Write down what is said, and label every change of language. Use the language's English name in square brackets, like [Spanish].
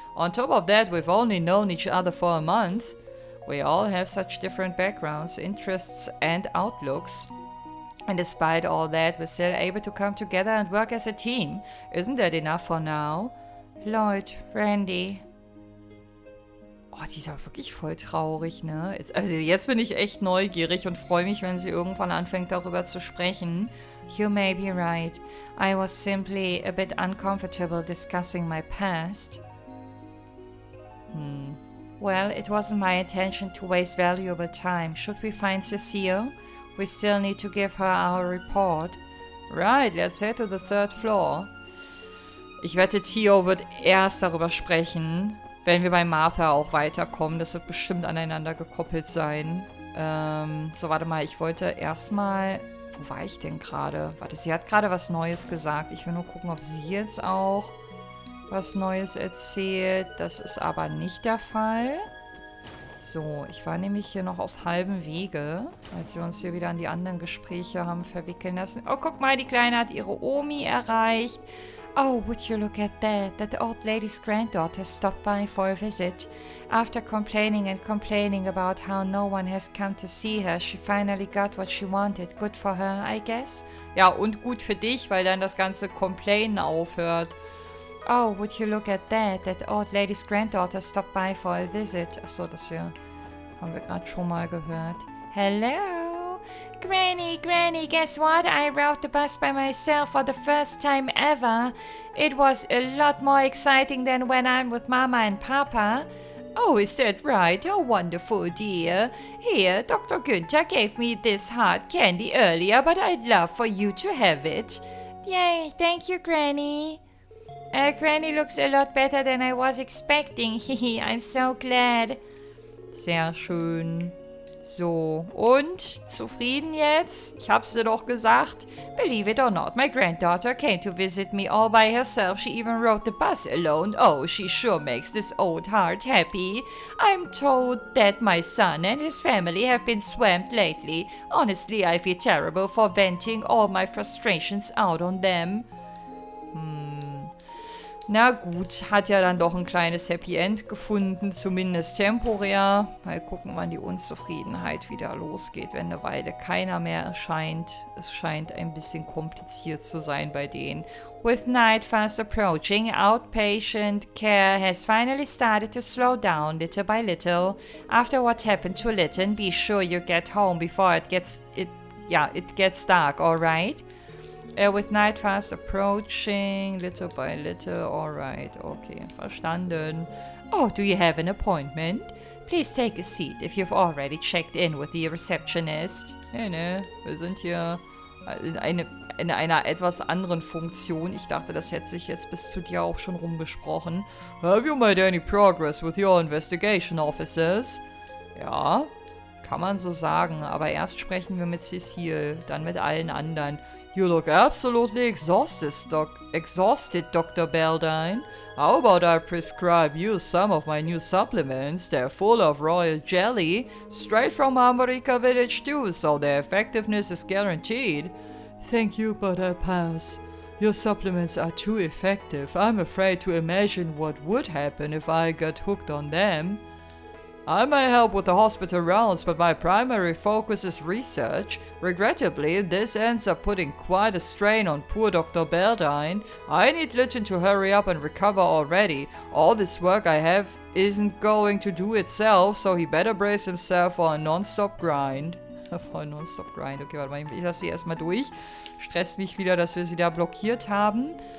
[English] On top of that, we've only known each other for a month. We all have such different backgrounds, interests, and outlooks. And despite all that, we're still able to come together and work as a team. Isn't that enough for now? Lloyd, Randy... [German] Oh, die ist aber wirklich voll traurig, ne? Jetzt bin ich echt neugierig und freue mich, wenn sie irgendwann anfängt, darüber zu sprechen. [English] You may be right. I was simply a bit uncomfortable discussing my past. Well, it wasn't my intention to waste valuable time. Should we find Cecile? We still need to give her our report. Right, let's head to the 3rd floor. [German] Ich wette, Theo wird erst darüber sprechen, wenn wir bei Martha auch weiterkommen. Das wird bestimmt aneinander gekoppelt sein. So, warte mal. Ich wollte erstmal... Wo war ich denn gerade? Warte, sie hat gerade was Neues gesagt. Ich will nur gucken, ob sie jetzt auch was Neues erzählt. Das ist aber nicht der Fall. So, ich war nämlich hier noch auf halbem Wege, als wir uns hier wieder an die anderen Gespräche haben verwickeln lassen. Oh, guck mal, die Kleine hat ihre Omi erreicht. [English] Oh, would you look at that? That old lady's granddaughter stopped by for a visit. After complaining and complaining about how no one has come to see her, she finally got what she wanted. Good for her, I guess. [German] Ja, und gut für dich, weil dann das ganze Complainen aufhört. [English] Oh, would you look at that? That old lady's granddaughter stopped by for a visit. [German] Achso, das hier haben wir gerade schon mal gehört. [English] Hello? Granny, guess what? I rode the bus by myself for the first time ever. It was a lot more exciting than when I'm with Mama and Papa. Oh, is that right? How wonderful, dear. Here, Dr. Günther gave me this hard candy earlier, but I'd love for you to have it. Yay, thank you, Granny. Granny looks a lot better than I was expecting. I'm so glad. [German] Sehr schön. So, und? Zufrieden jetzt? Ich hab's dir doch gesagt. [English] Believe it or not, my granddaughter came to visit me all by herself. She even rode the bus alone. Oh, she sure makes this old heart happy. I'm told that my son and his family have been swamped lately. Honestly, I feel terrible for venting all my frustrations out on them. [German] Na gut, hat ja dann doch ein kleines Happy End gefunden, zumindest temporär. Mal gucken, wann die Unzufriedenheit wieder losgeht, wenn eine Weile keiner mehr erscheint. Es scheint ein bisschen kompliziert zu sein bei denen. [English] With night fast approaching, outpatient care has finally started to slow down little by little. After what happened to Lytton, be sure you get home before it gets dark, alright? With night fast approaching, little by little, alright, okay, verstanden. Oh, do you have an appointment? Please take a seat if you've already checked in with the receptionist. [German] Nee, wir sind hier in einer etwas anderen Funktion. Ich dachte, das hätte sich jetzt bis zu dir auch schon rumgesprochen. [English] Have you made any progress with your investigation officers? [German] Ja, kann man so sagen. Aber erst sprechen wir mit Cecile, dann mit allen anderen. [English] You look absolutely exhausted, Dr. Baldine. How about I prescribe you some of my new supplements? They're full of royal jelly, straight from America Village too, so their effectiveness is guaranteed. Thank you, but I pass. Your supplements are too effective. I'm afraid to imagine what would happen if I got hooked on them. I may help with the hospital rounds, but my primary focus is research. Regrettably, this ends up putting quite a strain on poor Dr. Baldine. I need Lytton to hurry up and recover already. All this work I have isn't going to do itself, so he better brace himself for a non-stop grind. For a non-stop grind. [German] Okay, warte mal, ich lasse sie erstmal durch. Stresst mich wieder, dass wir sie da blockiert haben.